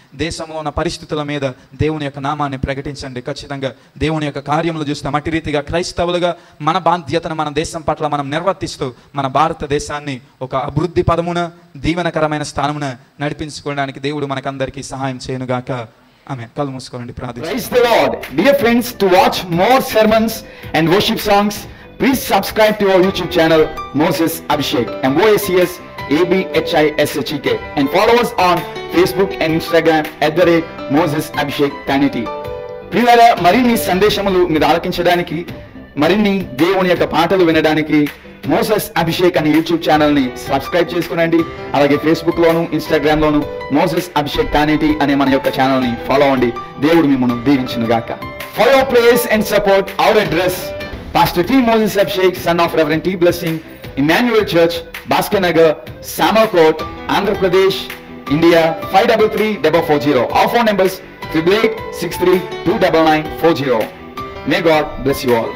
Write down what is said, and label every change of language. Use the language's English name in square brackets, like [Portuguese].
[Telugu] దేశంలో ఉన్న పరిస్థితుల మీద దేవుని యొక్క నామాన్ని ప్రకటించండి. ఖచ్చితంగా దేవుని యొక్క కార్యములు చూస్తాం. అట్టి రీతిగా క్రైస్తవులుగా మన బాధ్యతను మన దేశం పట్ల మనం నిర్వర్తిస్తూ మన భారతదేశాన్ని ఒక అభివృద్ధి పదమున దీవెనకరమైన స్థానమున నడిపించుకోవడానికి దేవుడు మనకందరికీ సహాయం చేయనుగాక. ఆమేన్. కళ్ళు మూసుకోండి, ప్రార్థన. [English] Praise the Lord. Dear friends, to watch more sermons and worship songs, please subscribe to our YouTube channel, Moses Abhishek, MOSES ABHISHEK, and follow us on Facebook and Instagram @Moses Abhishek Tanity. [Telugu] ప్రియులారా, మరిన్ని సందేశములు మీరు ఆలకించడానికి, మరిన్ని దేవుని యొక్క పాటలు వినడానికి Moses Abhishek అనే YouTube channel ని సబ్స్క్రైబ్ చేసుకునండి. అలాగే ఫేస్బుక్ లోను, ఇన్స్టాగ్రామ్ లోను మోసెస్ అభిషేక్ తానేటి అనే మన యొక్క ఛానల్ ని ఫాలో అవ్వండి. దేవుడు మిమ్మల్ని దీవించును గాక. [English] For your praise and support, our address: Pastor T. Moses Abhishek, son of Reverend T. Blessing, Emmanuel Church, Bhaskar Nagar, Samalkot, Andhra Pradesh, India 533440. Our phone numbers 8883 29940. May God bless you all.